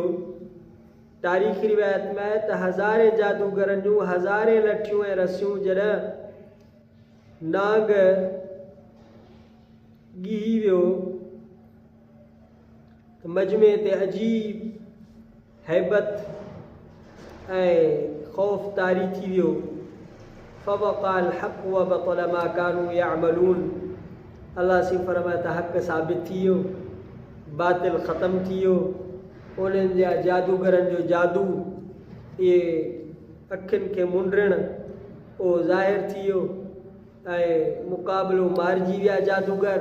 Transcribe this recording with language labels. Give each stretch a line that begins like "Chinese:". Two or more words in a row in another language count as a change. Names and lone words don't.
Sindhi: तारीख़ी रिवायत में आहे त हज़ारे जादूगरनि जूं हज़ारे लठियूं ऐं रसियूं जॾहिं नांग ॻिही वियो त मजमे ते अजीब हैबत ऐं ख़ौफ़ तारी थी वियो।
Arabic: فوقع الحق وبطل ما كانوا يعملون,
Sindhi: अल्लाह से फरमाए त हक़ साबित थी वियो, बातिल ख़तमु थी वियो। उन्हनि जा जादूगरनि जो जादू, इहे अखियुनि खे मुंडणु, उहो ज़ाहिर थी वियो ऐं मुक़ाबिलो मारिजी विया जादूगर।